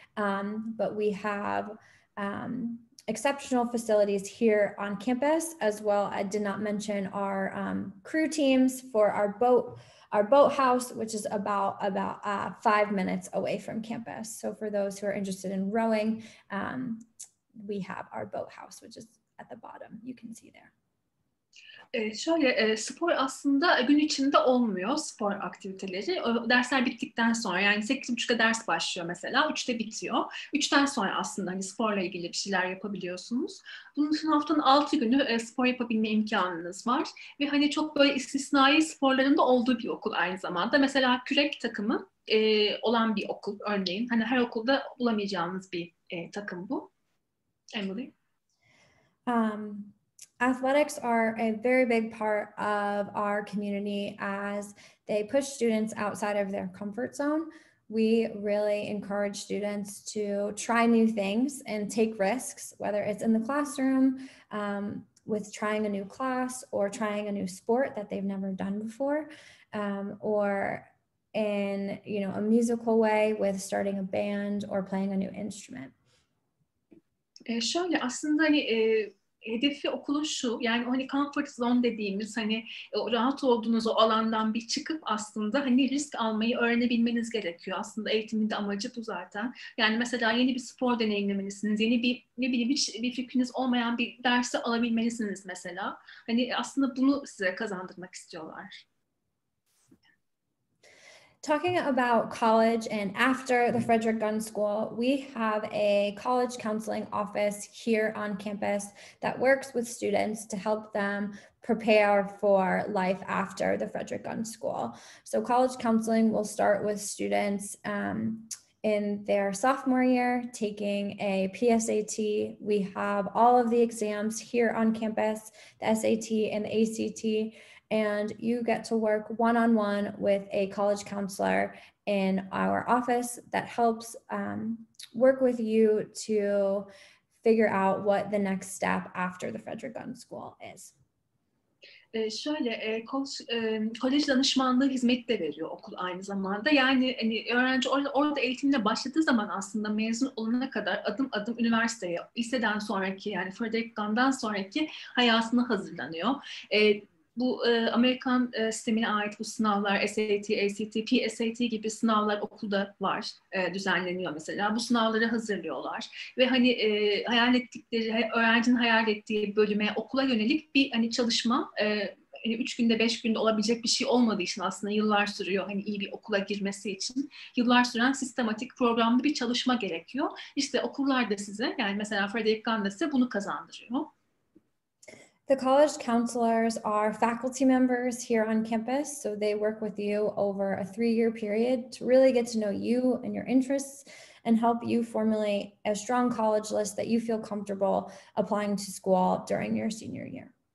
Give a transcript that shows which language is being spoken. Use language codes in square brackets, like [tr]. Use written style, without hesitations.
[en] But we have exceptional facilities here on campus, as well. I did not mention our crew teams for our boat house, which is about 5 minutes away from campus. So for those who are interested in rowing, we have our boat house, which is at the bottom. You can see there. [tr] Şöyle, spor aslında gün içinde olmuyor, spor aktiviteleri. O dersler bittikten sonra, yani 8.30'da ders başlıyor mesela, 3'te bitiyor. 3'ten sonra aslında hani sporla ilgili bir şeyler yapabiliyorsunuz. Bunun için haftanın 6 günü spor yapabilme imkanınız var. Ve hani çok böyle istisnai sporların da olduğu bir okul aynı zamanda. Mesela kürek takımı olan bir okul örneğin. Hani her okulda bulamayacağınız bir takım bu. [en] Emily? Athletics are a very big part of our community as they push students outside of their comfort zone. We really encourage students to try new things and take risks, whether it's in the classroom, with trying a new class or trying a new sport that they've never done before, or in a musical way with starting a band or playing a new instrument. [tr] Şöyle aslında hani hedefi okulun şu, yani hani comfort zone dediğimiz hani rahat olduğunuz o alandan bir çıkıp aslında hani risk almayı öğrenebilmeniz gerekiyor. Aslında eğitimin de amacı bu zaten. Yani mesela yeni bir spor deneyimlemelisiniz, yeni bir ne bileyim hiç bir fikriniz olmayan bir dersi alabilmelisiniz mesela. Hani aslında bunu size kazandırmak istiyorlar. [en] Talking about college and after the Frederick Gunn School, we have a college counseling office here on campus that works with students to help them prepare for life after the Frederick Gunn School. So college counseling will start with students in their sophomore year taking a PSAT. We have all of the exams here on campus, the SAT and the ACT, and you get to work one-on-one with a college counselor in our office that helps work with you to figure out what the next step after the Frederick Gunn School is. [tr] Şöyle, kolej danışmanlığı hizmeti de veriyor okul aynı zamanda. Yani hani öğrenci orada eğitimine başladığı zaman aslında mezun olana kadar adım adım üniversiteye, liseden sonraki yani Frederick Gunn'dan sonraki hayatına hazırlanıyor. bu Amerikan sistemine ait bu sınavlar, SAT, ACT, PSAT gibi sınavlar okulda var, düzenleniyor mesela. Bu sınavları hazırlıyorlar ve hani hayal ettikleri, öğrencinin hayal ettiği bölüme, okula yönelik bir hani çalışma, 3 günde 5 günde olabilecek bir şey olmadığı için aslında yıllar sürüyor hani iyi bir okula girmesi için. Yıllar süren sistematik programlı bir çalışma gerekiyor. İşte okullar da size, yani mesela Frederick Gunn da size bunu kazandırıyor. [en] The college counselors are faculty members here on campus, so they work with you over a 3-year period to really get to know you and your interests and help you formulate a strong college list that you feel comfortable applying to school during your senior year.